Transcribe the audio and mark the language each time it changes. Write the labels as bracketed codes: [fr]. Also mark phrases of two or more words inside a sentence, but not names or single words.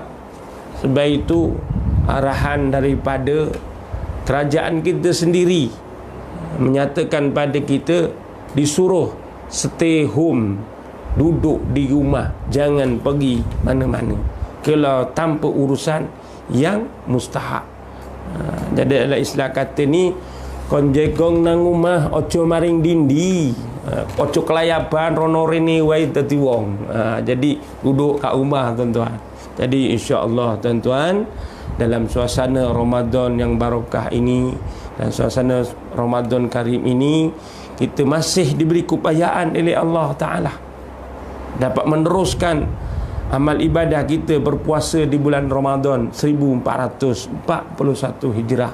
[ms] Sebab itu arahan daripada kerajaan kita sendiri menyatakan pada kita disuruh [en] stay home, [ms] duduk di rumah, jangan pergi mana-mana kalau tanpa urusan yang mustahak. Jadi dalam istilah kata ni, [jv] kon jegong nang rumah ojo maring dindi, ojo kelayaban rono rene wae dadi wong. [ms] Jadi duduk kat rumah tuan-tuan. Jadi insya-Allah tuan-tuan, dalam suasana Ramadan yang barakah ini dan suasana Ramadan Karim ini, kita masih diberi keupayaan oleh Allah Taala dapat meneruskan amal ibadah kita berpuasa di bulan Ramadan 1441 Hijrah.